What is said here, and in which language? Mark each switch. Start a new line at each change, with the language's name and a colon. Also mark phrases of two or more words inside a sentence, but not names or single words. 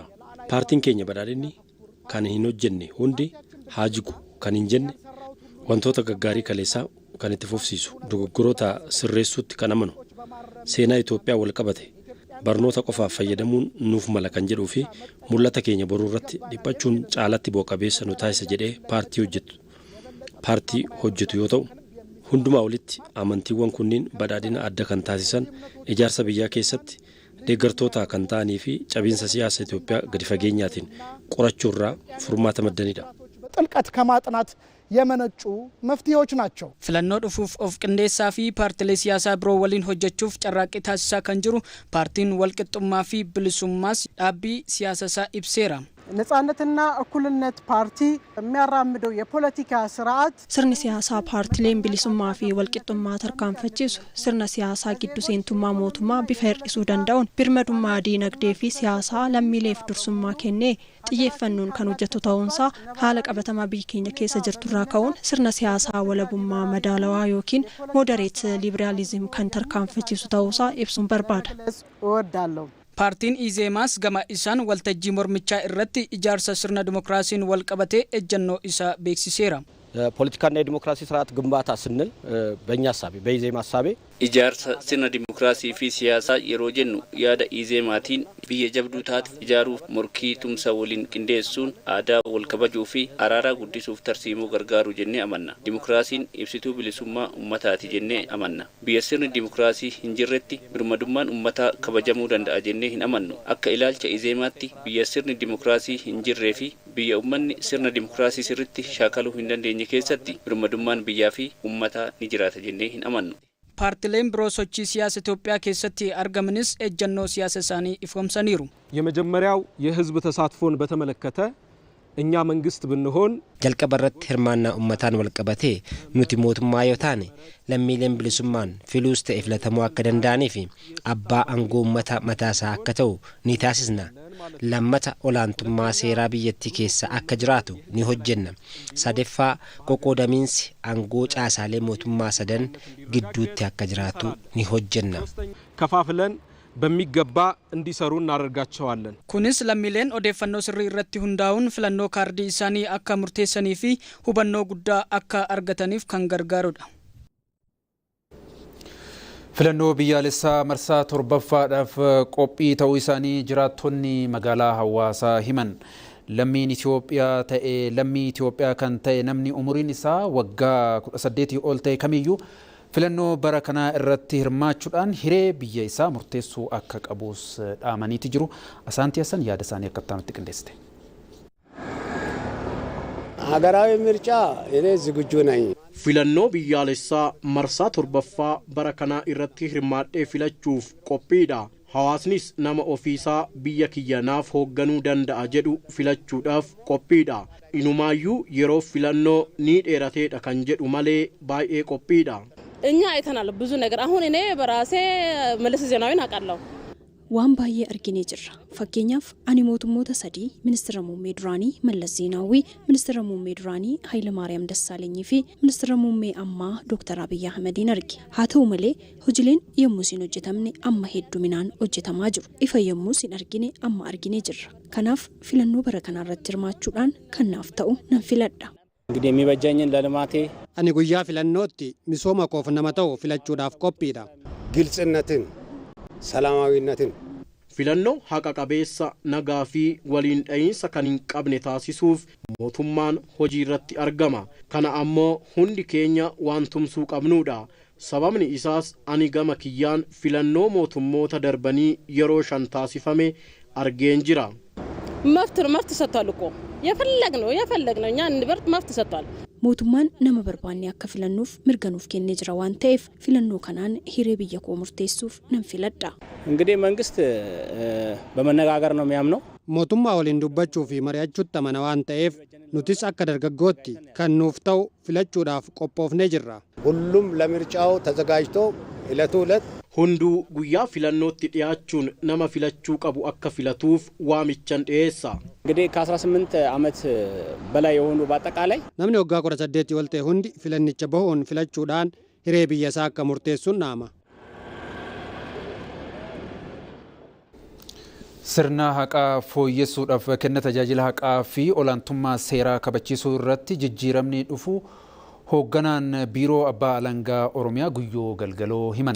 Oromo: Paartiin keenya badhaadhinni kan hin hojjenne hundi haa jigu kan hin jenne wantoota gaggaarii kaleessaa kan itti fufsiisu dogoggoroota sirreessuutti kan amanu seenaa Itoophiyaa wal qabate barnoota qofaaf fayyadamuun nuuf mala kan jedhuu fi mul'ata keenya boruu irratti dhiphachuun caalatti bu'a-qabeessa nu taasisa jedhee paartii hojjetu yoo ta'u hundumaa olitti amantiiwwan kunniin badhaadhina adda kan taasisan ijaarsa biyyaa keessatti deeggartoota kan ta'anii fi cabiinsa siyaasa Itoophiyaa gadi fageenyaatiin qorachuu irraa furmaata maddanidha.
Amharic: ጥልቀት ከማጥናት የመነጩ መፍትሄዎች ናቸው።
Oromo: Filannoo dhufuuf of qindeessaa fi paartilee siyaasaa biroo waliin hojjechuuf carraaqqii taasisaa kan jiru paartiin walqixxummaa fi bilisummaas dhaabbii siyaasaa ibseera.
Amharic: ነጻነትና እኩልነት ፓርቲ የሚያራምደው የፖለቲካ ስርዓት
Oromo: sirni siyaasaa paartileen bilisummaa fi walqixxummaa tarkaanfachiisu sirna siyaasaa gidduu seentummaa mootummaa bifa hir'isuu danda'uun birmadummaa diinagdee fi siyaasaa lammiileef dursummaa kennee xiyyeeffannoon kan hojjetu ta'uunsaa haala qabatamaa biyya keenya keessa jirturraa ka'uun sirna siyaasaa walabummaa madaalawaa yookiin
English: moderate liberalism
Oromo: kan tarkaanfachiisu ta'uusaa ibsuun barbaada. Paartiin Izeemas gama isaan waltajii mormichaa irratti ijaarsa sirna dimokiraasiin wal qabatee ejjannoo isaa beeksiseera.
Amharic: ፖለቲካና የዲሞክራሲ ስርዓት ግንባታ ስንል በእኛ ሐሳቤ በኢዜማ ሐሳቤ
Oromo: ijaarsa sirna dimokiraasii fi siyaasaa yeroo jennu yaada izeemaatiin biyya jabduu taate ijaaruuf morkii tumsa waliin qindeessuun aadaa wal kabajuu fi araaraa guddisuuf tarsiimoo gargaaru jennee amanna. Dimokiraasiin ibsituu bilisummaa ummataati jennee amanna. Biyya sirni dimokiraasii hin jirretti birmadummaan ummataa kabajamuu danda'a jennee hin amannu. Akka ilaalcha izeemaatti biyya sirni dimokiraasii hin jirree fi biyya ummanni sirna dimokiraasii sirritti shaakaluu hin dandeenye keessatti birmadummaan biyyaa fi ummataa ni jiraata jennee hin amannu. Paartileen biroo sochii siyaasa Itoophiyaa keessatti argamanis ejjannoo siyaasa isaanii ifoomsaniiru.
Amharic: የመጀመሪያው የህዝብ ተሳትፎን በተመለከተ እኛ መንግስት ብንሆን
Oromo: jalqabarratti hirmaannaa ummataan wal qabatee nuti mootummaa yoo taane lammiileen bilisummaan filuus ta'e filatamuu akka danda'anii fi abbaa aangoo ummataa mataasaa akka ta'u ni taasisna. Lammata olaantummaa seeraa biyyattii keessa akka jiraatu ni hojjenna. Sadeeffaa qoqqoodamiinsi aangoo caasaalee mootummaa sadan gidduutti akka jiraatu ni hojjenna.
Amharic: ከፋፍለን በሚገባ እንዲሰሩ እናደርጋቸዋለን።
Oromo: kunis lammiileen odeeffannoo sirrii irratti hundaa'uun filannoo kaardii isaanii akka murteessanii fi hubannoo guddaa akka argataniif kan gargaarudha. Filannoo biyyaalessaa marsaa 7ffaadhaaf qophii ta'uu isaanii jiraattonni magaalaa Hawaasaa himan. Lammiin Itoophiyaa kan ta'e namni umuriin isaa waggaa 18 ol ta'e kamiyyuu filannoo bara kanaa irratti hirmaachuudhaan hiree biyya isaa murteessuu akka qabuus dhaamaniiti jiru. Asaantii Hassan yaada isaanii akka ta'anitti qindeessite.
Amharic: ሀገራዊ ምርጫ እኔ ዝግጁ ነኝ።
Oromo: filannoo biyyaalessaa marsaa 7ffaa bara kanaa irratti hirmaadhee filachuuf qophiidha. Hawaasnis nama ofiisaa biyya kiyyanaaf hoogganuu danda'a jedhu filachuudhaaf qophiidha. Inumaayyuu yeroo filannoo ni dheerateedha kan jedhu malee baay'ee qophiidha.
Amharic: እኛ አይተናል ብዙ ነገር አሁን እኔ በራሴ መለስ ዜናዊን አውቃለሁ።
Oromo: waan baay'ee arginee jirra. Fakkeenyaaf ani mootummoota 3 ministeera muummee duraanii Mallas Zeenaawii, ministeera muummee duraanii Hayilamaariyaam Dassaalanyii fi ministeera muummee ammaa Dr. Abiy Ahmedin arge. Haa ta'u malee hojiileen yommuu siin hojjetamne amma hedduminaan hojjetamaa jiru. Ifa yommuu siin argine amma arginee jirra. Kanaaf filannoo bara kanaa irratti hirmaachuudhaan kan naaf ta'u nan filadha.
Amharic: እንግዲህ የሚበጃኝን ለልማቴ
Oromo: ani guyyaa filannootti misooma koof nama ta'u filachuudhaaf qophiidha.
Amharic: ግልጽነትን ሰላማዊነትን
Oromo: filannoo haqa qabeessa nagaa fi waliin dha'iinsa kan hin qabne taasisuuf mootummaan hojii irratti argama. Kana ammoo hundi keenya waan tumsuu qabnuudha. Sababni isaas ani gama kiyyaan filannoo mootummoota darbanii yeroo 5 taasifame argeen jira.
Amharic: መፍት ሰጥቷል እኮ የፈለግነው እኛ እንበርት መፍት ሰጥቷል።
Oromo: mootummaan nama barbaanne akka filannuuf mirganuuf kennee jira waan ta'eef filannoo kanaan hiree biyya koo murteessuuf nan filadha.
Amharic: እንግዲህ መንግስት በመነጋገር ነው የሚያምነው
Oromo: mootummaa waliin dubbachuu fi mari'achuutti amana waan ta'eef nutis akka dargaggootti kan nuuf ta'u filachuudhaaf qophoofnee jirra.
Amharic: ሁሉም ለምርጫው ተዘጋጅቶ ዕለቱ ዕለት
Oromo: hunduu guyyaa filannootti dhiyaachuun nama filachuu qabu akka filatuuf waamichan dhiyeessa.
Amharic: እንግዲህ ከ18 ዓመት በላይ የሆኑ በአጠቃላይ
Oromo: namni waggaa 18 ol ta'e hundi filannicha bahuun filachuudhaan hiree biyya isaa akka murteessuun naama. Sirna haqaa fooyyessuudhaaf kenna tajaajila haqaa fi olaantummaa seeraa kabachiisuu irratti jijjiiramni dhufu hoogganaan biiroo abbaa alangaa Oromiyaa Guyyoo Galgaloo himan.